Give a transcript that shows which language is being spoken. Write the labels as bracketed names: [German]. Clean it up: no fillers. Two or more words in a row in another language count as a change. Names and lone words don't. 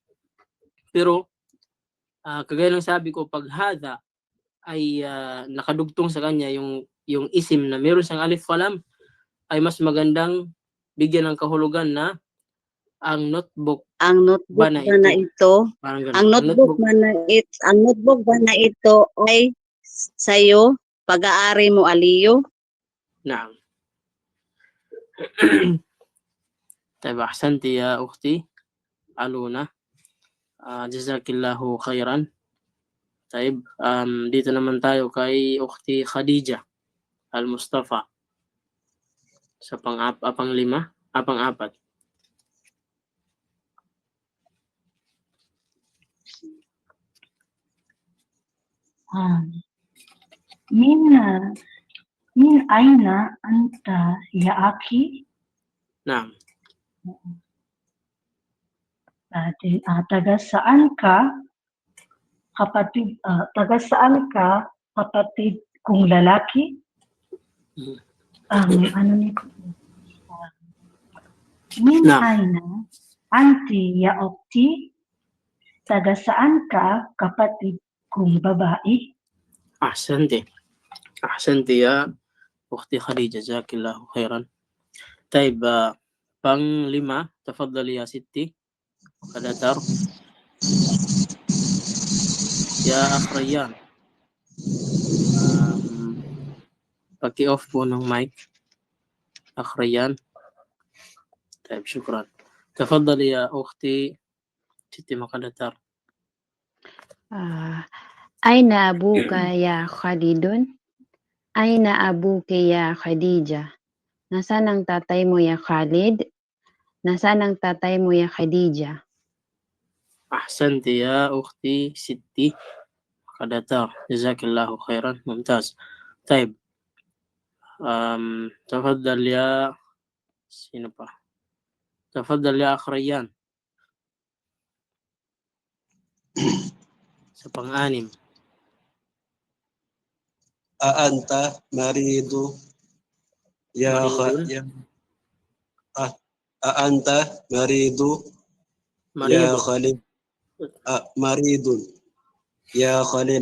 [Filipino] Pero kagaya ng sabi ko, pag hada ay nakadugtong sa kanya yung isim na meron siyang alif falam, ay mas magandang bigyan ng kahulugan na ang notebook ba na ito? Ang notebook ba na ito ay sa'yo, pag-aari mo Aliyu? [Arabic] Naam. طيب أحسنت يا أختي ألونا. جزاك الله خيرا. طيب, [Filipino] dito naman tayo kay Ukhti Khadija Al-Mustafa sa pang-apat. [Arabic] من أين أنت يا أخي? Naam. [Filipino] Taga saan ka kapatid kong lalaki? Ano nito? [Arabic] Min Naam. أين أنتِ يا أختي? [Filipino] Taga saan ka kapatid kong babae? [Arabic] أحسنتِ يا أختي Khadija، جزاك الله خيرا. [Filipino] Taib, pang-5, [Arabic] تفضلي يا [Filipino] Siti Kadatar. Ya Akhrayan, paki-off po ng mic. [Arabic] Akhrayan. طيب، شكرا. Tafadhali ya Ukhti Siti Makadatar. أين أبوك يا Khalidun? أين أبوكِ يا Khadija? [Filipino] Nasaan ang tatay mo ya Khalid? Nasaan ang tatay mo ya Khadija? [Arabic] Ahsanti ya Ukhti Siti Makadatar, جزاك الله خيرا. ممتاز. [Filipino] Taib, [Arabic] تفضل يا [Filipino] sino pa? [Arabic] تفضل يا [Filipino] Akhrayan sa pang-6. [Arabic] أنت مريض يا أنت مريض يا Khalid. مريض يا Khalil.